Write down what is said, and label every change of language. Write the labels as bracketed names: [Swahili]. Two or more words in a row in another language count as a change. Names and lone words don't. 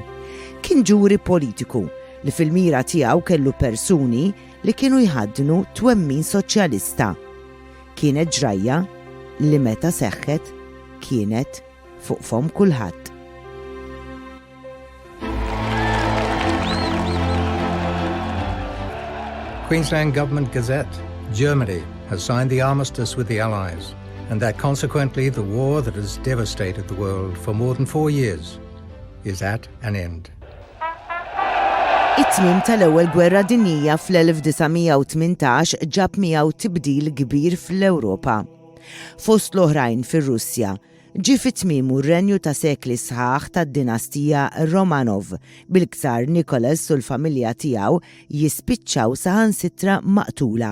[Maltese] Kien ġuri politiku li fil-mira tiegħu kellu persuni li kienu jħaddnu twemmin soċjalista. Kienet ġrajja li meta seħħet kienet fuq fom kulħadd. [English] Queensland Government Gazette, Germany has signed the armistice with the Allies, and that consequently the war that has devastated the world for more than 4 years is at an end. [Maltese] It-tmiem tal-ewwel gwerra dinjija fl-1918 ġab miegħu tibdil kbir fl-Ewropa. Fost l-oħrajn fir-Russja, ġie fit-tmiem r-renju ta' sekli sħaħ tad-dinastija Romanov bil-ktar Nicholas u l-familja tiegħu jispiċċaw saħansitra maqtula.